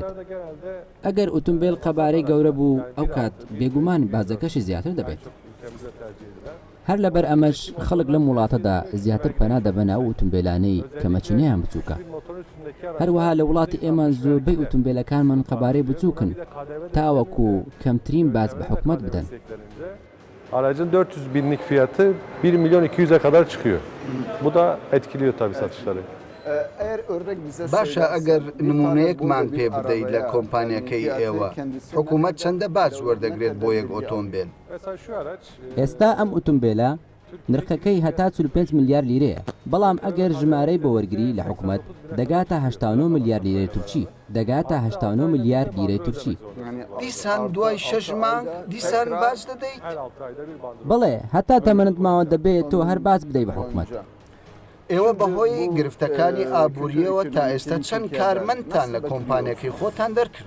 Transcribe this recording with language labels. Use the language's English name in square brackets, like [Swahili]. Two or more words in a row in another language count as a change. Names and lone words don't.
[Central Kurdish] ئەگەر ئۆتۆمبیل قەبارەی گەورە بوو ئەو کات بێگومان بازەکەشی زیاتر دەبێت. هەر لەبەر ئەمەش خەڵک لەم وڵاتەدا زیاتر پەنا دەبەنە ئەو ئۆتۆمبیلانەی کە مەچینەیان بچووکە. هەروەها لە وڵاتی ئێمە زۆربەی ئۆتۆمبیلەکانمان قەبارەی بچووکن تاوەکو کەمترین باج بە حکومەت بدەن. [Turkish] Aracın 400 binlik fiyatı 1.200.000'e kadar çıkıyor. Bu da etkiliyor tabii satışları. [Central Kurdish] باشە ئەگەر نمونەیەکمان پێ بدەیت لە کۆمپانیەکەی ئێوە حکوومەت چەندە باج وەردەگرێت بۆ یەک ئۆتۆمبیل؟ [Turkish] Mesela şu araç [Central Kurdish] ئێستا ئەم ئۆتۆمبیلە نرخەکەی هەتا 45 میلیارد لیرەیە بەڵام ئەگەر ژمارەی بۆ وەرگری لە حکوومەت دەگاتە 89 میلیارد لیرەی تورکی دەگاتە 89 میلیارد لیرەی تورکی دیسان دوای 6 مانگ دیسان باج دەدەیت؟ [Turkish] her 6 ayda bir bandrol. [Central Kurdish] بڵێ هەتا تەمەنت ماوە دەبێت تۆ هەر باز بدەی بە حکوومەت ئێوە بەهۆی گرفتەکانی ئابوووریەوە تا ئێستا چەند کارمەندتان لە کۆمپانیەکەی خۆتان دەرکرد؟